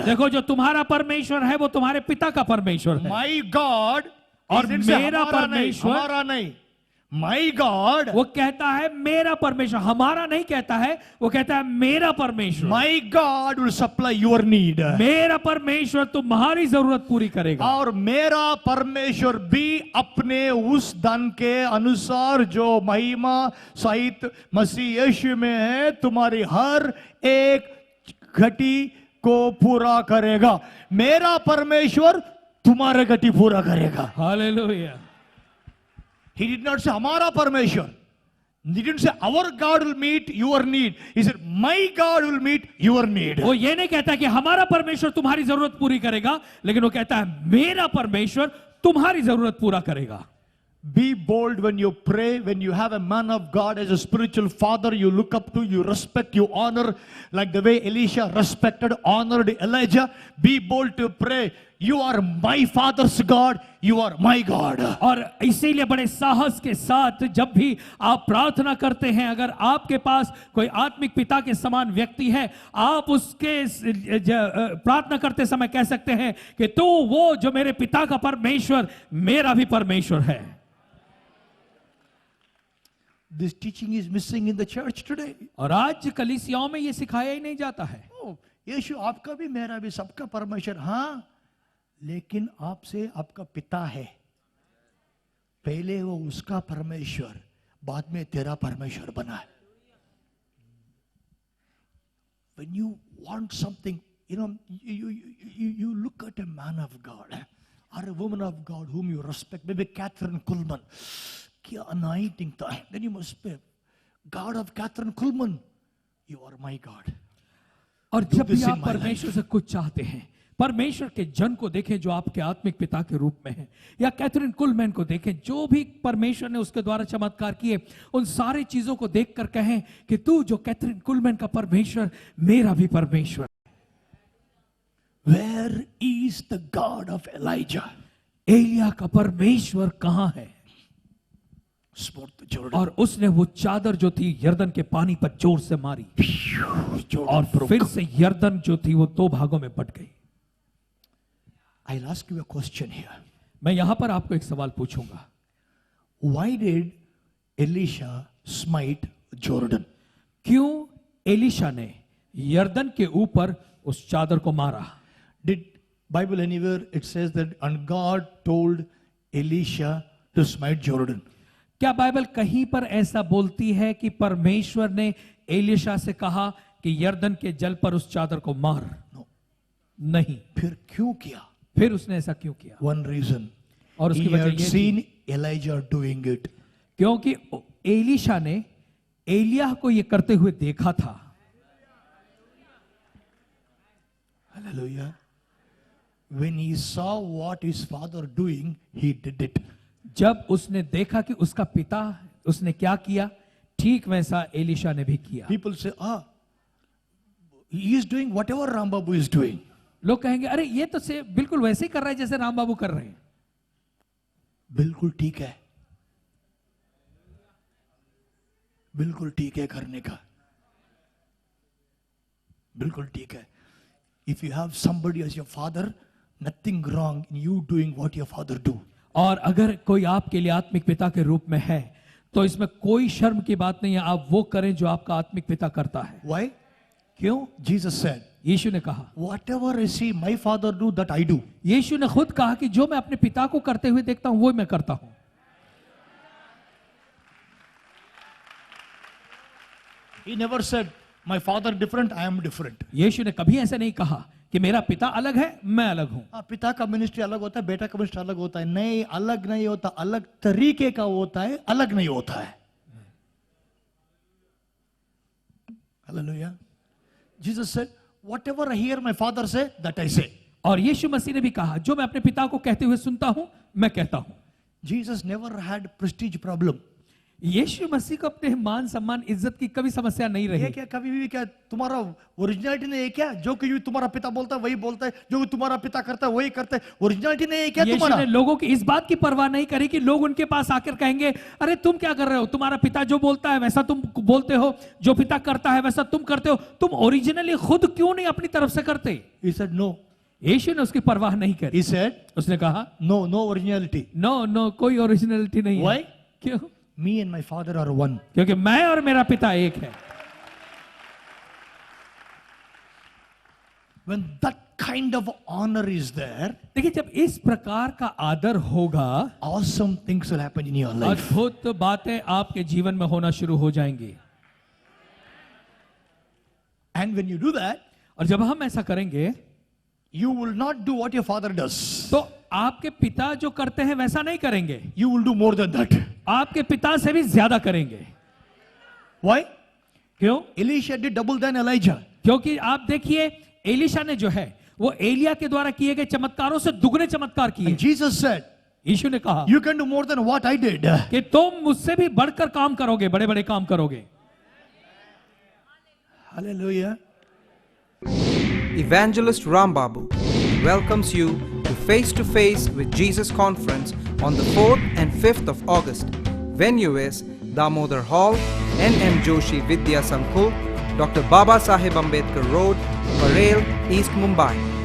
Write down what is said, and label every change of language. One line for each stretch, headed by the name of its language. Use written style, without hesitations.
Hindi: देखो जो तुम्हारा परमेश्वर है वो तुम्हारे पिता का परमेश्वर है।
English: My God
Hindi: और
English: he didn't say,
Hindi: मेरा हमारा नहीं, परमेश्वर, हमारा नहीं,
English: my God,
Hindi: वो कहता है मेरा परमेश्वर, हमारा नहीं कहता है, वो कहता है मेरा परमेश्वर,
English: my God will supply your need.
Hindi: मेरा परमेश्वर तुम्हारी जरूरत पूरी करेगा। और मेरा परमेश्वर भी अपने उस धन के अनुसार जो महिमा सहित मसीह यीशु में है तुम्हारी हर एक घटी को पूरा करेगा। मेरा परमेश्वर तुम्हारे घटी पूरा करेगा। Hallelujah.
English: He did not say
Hindi: हमारा परमेश्वर.
English: He didn't say our God will meet your need. He said my God will meet your need.
Hindi: वो ये नहीं कहता कि हमारा परमेश्वर तुम्हारी जरूरत पूरी करेगा, लेकिन वो कहता है मेरा परमेश्वर तुम्हारी जरूरत पूरा करेगा।
English: Be bold when you pray, when you have a man of God as a spiritual father you look up to, you respect, you honor, like the way Elisha respected, honored Elijah. Be bold to pray. You are my father's God, you are my God.
Hindi: और इसीलिए बड़े साहस के साथ जब भी आप प्रार्थना करते हैं, अगर आपके पास कोई आत्मिक पिता के समान व्यक्ति है, आप उसके प्रार्थना करते समय कह सकते हैं कि तू वो जो मेरे पिता का परमेश्वर मेरा भी परमेश्वर है।
English: This teaching is missing in the church today.
Hindi: और आज कलीसियाओं में ये सिखाया ही नहीं जाता है। यीशु आपका भी मेरा भी सबका परमेश्वर, हाँ, लेकिन आपसे आपका पिता है, पहले वो उसका परमेश्वर, बाद में तेरा परमेश्वर बना है।
English: When you want something, you know, you look at a man of God or a woman of God whom you respect, maybe Catherine Kuhlman,
Hindi: क्या anointing था,
English: then you must be God of Catherine Kuhlman, you are my God.
Hindi: और जब भी आप परमेश्वर से कुछ चाहते हैं, परमेश्वर के जन को देखें जो आपके आत्मिक पिता के रूप में है, या कैथरीन कुलमैन को देखें जो भी परमेश्वर ने उसके द्वारा चमत्कार किए, उन सारी चीजों को देखकर कहें कि तू जो कैथरीन कुलमैन का परमेश्वर मेरा भी परमेश्वर।
English: Where is the God of Elijah?
Hindi: Elia का परमेश्वर कहां है?
English: Jordan.
Hindi: और उसने वो चादर जो थी यर्दन के पानी पर जोर से मारी और फिर से यर्दन जो थी वो दो भागों में बट गई।
English: I'll ask you a question here.
Hindi: मैं यहां पर आपको एक सवाल पूछूंगा।
English: Why did Elisha smite Jordan?
Hindi: क्यों एलिशा ने यर्दन के ऊपर उस चादर को मारा?
English: Did Bible anywhere it says that and God told Elisha to smite Jordan?
Hindi: क्या बाइबल कहीं पर ऐसा बोलती है कि परमेश्वर ने एलीशा से कहा कि यरदन के जल पर उस चादर को मार?
English: No.
Hindi: नहीं। फिर क्यों किया? फिर उसने ऐसा क्यों किया?
English: One reason.
Hindi: और उसकी
English: He
Hindi: वजह
English: had
Hindi: ये थी,
English: seen Elijah doing it.
Hindi: क्योंकि एलीशा ने एलिय्याह को ये करते हुए देखा था।
English: Hallelujah. When he saw what his father doing, he did it.
Hindi: जब उसने देखा कि उसका पिता उसने क्या किया, ठीक वैसा एलीशा ने भी किया।
English: People say, he is doing whatever Rambabu is doing.
Hindi: लोग कहेंगे अरे ये तो से बिल्कुल वैसे ही कर रहा है जैसे राम बाबू कर रहे हैं। बिल्कुल ठीक है, बिल्कुल ठीक है करने का, बिल्कुल ठीक है।
English: If you have somebody as your father, nothing wrong in you doing what your father do.
Hindi: और अगर कोई आपके लिए आत्मिक पिता के रूप में है तो इसमें कोई शर्म की बात नहीं है, आप वो करें जो आपका आत्मिक पिता करता है।
English: Why?
Hindi: क्यों?
English: Jesus said,
Hindi: यीशु ने कहा,
English: whatever I see my father do, that I do.
Hindi: यीशु ने खुद कहा कि जो मैं अपने पिता को करते हुए देखता हूं वो मैं करता हूं।
English: He never said, my father different, I am different.
Hindi: यीशु ने कभी ऐसा नहीं कहा कि मेरा पिता अलग है, मैं अलग हूं। पिता का मिनिस्ट्री अलग होता है, बेटा का मिनिस्ट्री अलग होता है। नहीं, अलग नहीं होता, अलग तरीके का होता है, अलग नहीं होता है।
English: Hallelujah. Jesus said, whatever I hear my father say, that I say.
Hindi: और यीशु मसीह ने भी कहा, जो मैं अपने पिता को कहते हुए सुनता हूं, मैं कहता हूं।
English: Jesus never had prestige problem.
Hindi: यीशु मसीह को अपने मान सम्मान इज्जत की कभी समस्या नहीं ये रही। क्या कभी भी क्या तुम्हारा ओरिजिनलिटी नहीं है क्या? जो कि तुम्हारा पिता बोलता है वही बोलता है, जो कि तुम्हारा पिता करता है वही करता है। ओरिजिनलिटी नहीं है क्या यीशु तुम्हारा? ने लोगों की इस बात की परवाह नहीं करी कि लोग उनके पास आकर कहेंगे, अरे तुम क्या कर रहे हो? तुम्हारा पिता जो बोलता है वैसा तुम बोलते हो, जो पिता करता है वैसा तुम करते हो, तुम ओरिजिनली खुद क्यों नहीं अपनी तरफ से करते?
English: He said no.
Hindi: यीशु ने उसकी परवाह नहीं करी।
English: He said
Hindi: उसने कहा,
English: no originality.
Hindi: नो कोई ओरिजिनलिटी नहीं है।
English: Why?
Hindi: क्यों?
English: Me and my father are one.
Hindi: क्योंकि मैं और मेरा पिता एक है।
English: When that kind of honor is there,
Hindi: देखिए जब इस प्रकार का आदर होगा,
English: awesome things will happen in your life.
Hindi: अद्भुत बातें आपके जीवन में होना शुरू हो जाएंगी।
English: And when you do that,
Hindi: और जब हम ऐसा करेंगे,
English: you will not do what your father does.
Hindi: तो आपके पिता जो करते हैं वैसा नहीं करेंगे,
English: You will do more than that.
Hindi: आपके पिता से भी ज्यादा करेंगे।
English: Why?
Hindi: क्यों?
English: Elisha did double than Elijah.
Hindi: क्योंकि आप देखिए एलीशा ने जो है वो एलिया के द्वारा किए गए चमत्कारों से दुगने चमत्कार किए।
English: And Jesus said,
Hindi: यीशु ने कहा
English: you can do more than what I did.
Hindi: कि तुम मुझसे भी बढ़कर काम करोगे, बड़े बड़े काम करोगे।
English: Hallelujah. Evangelist Ram Babu welcomes you to Face with Jesus conference on the 4th and 5th of August. Venue is Damodar Hall, N.M. Joshi Vidya Sankul, Dr. Baba Saheb Ambedkar Road, Parel, East Mumbai.